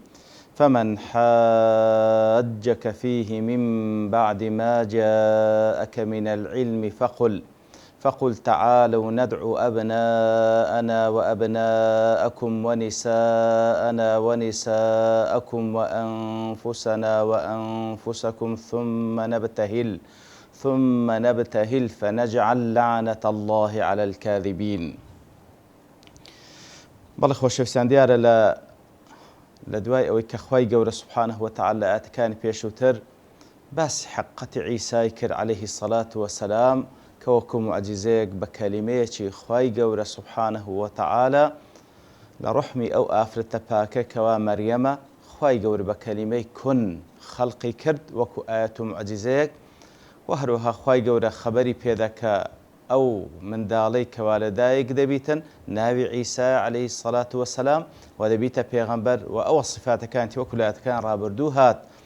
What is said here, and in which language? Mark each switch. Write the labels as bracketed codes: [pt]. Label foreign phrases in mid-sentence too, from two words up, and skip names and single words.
[ar] فمن حاجك فيه من بعد ما جاءك من العلم فقل تعالوا ندعو أبناءنا وأبناءكم ونساءنا ونساءكم وأنفسنا وأنفسكم ثم نبتهل فنجعل لعنة الله على الكاذبين. [ckb] بەڵێ خۆشەویستان دیارە لە دوای ئەوەی کە خوای گەورە [ar] سوبحانەه وتەعالا [ckb] ئاەتەکانی پێشووتر باسی حەقیقەتی عیسای کرد عەلەیهی [ar] السەڵات وەسەلام [ckb] کە وەکو موعجیزەیەک بە کەلیمەیەکی خوای گەورە [ar] سوبحانەه وتەعالا [ckb] لە ڕوحمی ئەو ئافرەتە پاکە کەوا مەریەمە خوای گەورە بە کەلیمەی کون خەڵقی کرد وەکو ئایەت و موعجیزەیەک و هەروەها خوای گەورە خەبەری پێدەکە ئەو منداڵەی کەوا لەدایک دەبیتن ناوی عیسا [ar] عەلەیهی السەڵات وەسەلام [ckb] و دەبیتە پێغەمبەر و ئەوە سفاتەکانی وەکو لە ئاەتەکان ڕابردوو هات.